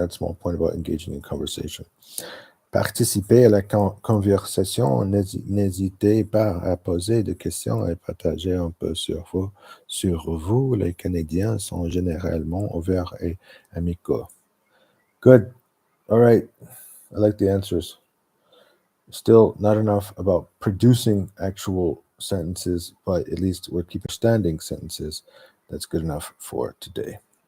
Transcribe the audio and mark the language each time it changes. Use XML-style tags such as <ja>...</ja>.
<en>Add small point about engaging in conversation.</en> <fr>Participer à la conversation. N'hésitez pas à poser des questions et partager un peu sur vous. Les Canadiens sont généralement ouverts et amicaux.</fr> <en>Good. All right. I like the answers. Still not enough about producing actual sentences, but at least we're keeping understanding sentences. That's good enough for today.</en>